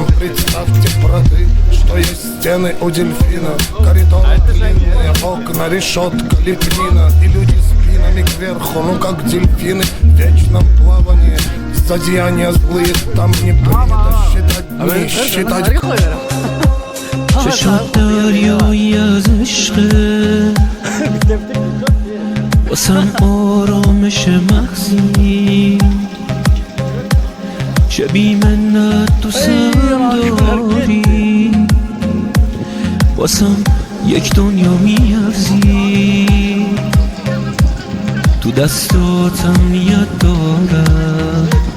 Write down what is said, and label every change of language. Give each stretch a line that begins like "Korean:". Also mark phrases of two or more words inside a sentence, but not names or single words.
Russian: Представьте, браты, что есть стены у дельфина. Коридоры длинные, окна, решетка, лепнина. И люди спинами кверху, ну как дельфины в вечном плавании. Злодеяния злые, там не принято считать дни, считать годы.
Persian: چشات دریایی از عشقه واسم آرامش مغزی چه بی منت دوستم داری واسم یک دنیا میارزی تو دستاتم نیت دارم